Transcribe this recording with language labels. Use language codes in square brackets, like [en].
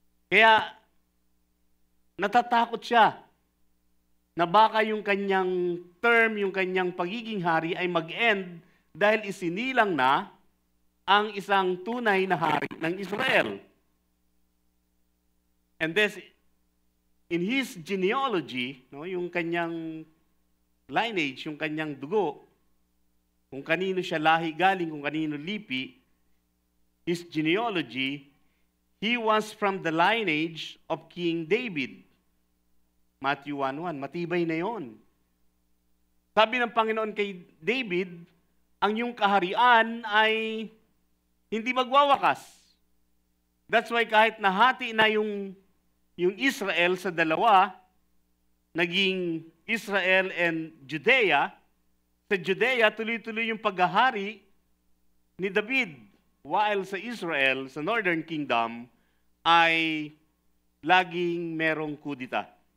[tl] Kaya natatakot siya na baka yung kanyang term, yung kanyang pagiging hari ay mag-end dahil isinilang na ang isang tunay na hari ng Israel. [en] And this, in his genealogy, [tl] no, yung kanyang lineage, yung kanyang dugo, kung kanino siya lahi galing, kung kanino lipi, [en] his genealogy, he was from the lineage of King David. [tl] Matthew 1:1, matibay na yon. Sabi ng Panginoon kay David, ang iyong kaharian ay hindi magwawakas. [en] That's why [tl] kahit nahati na yung Israel sa dalawa, naging Israel and Judea, sa Judea tuloy-tuloy yung paghahari ni David, while sa Israel, sa Northern Kingdom, ay laging merong kudita.